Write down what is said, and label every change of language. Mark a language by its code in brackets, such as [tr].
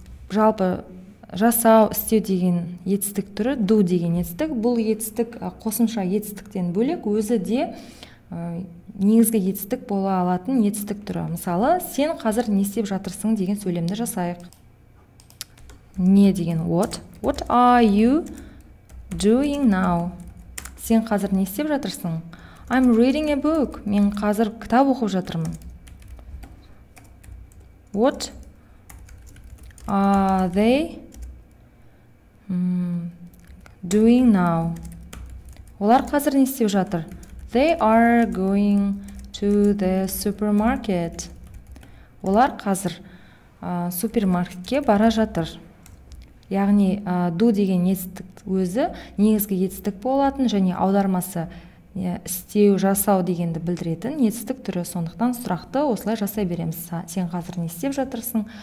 [kk] Жалпы жасау, істеу деген етістік түрі do деген етістік. Бұл етістік қосымша етістіктен бөлек өзі де негізгі етістік бола алатын етістік түрі. Мысалы, сен қазір не істеп жатырсың деген сөйлемді жасайық. Не деген [en] what are you doing now? [kk] Сен қазір не істеп жатырсың? [en] I'm reading a book. [kk] Мен қазір кітап оқып жатырмын. [en] What are they doing now? [kk] Олар қазір не істеп жатыр? [en] They are going to the supermarket. [kk] Олар қазір супермаркетке бара жатыр. Яғни do деген етістік өзі негізгі етістік болатын және аудармасы істеу, жасау дегенді білдіретін етістік түрі. Сондықтан сұрақты осылай жасай береміз. Сен қазір не істеп жатырсың?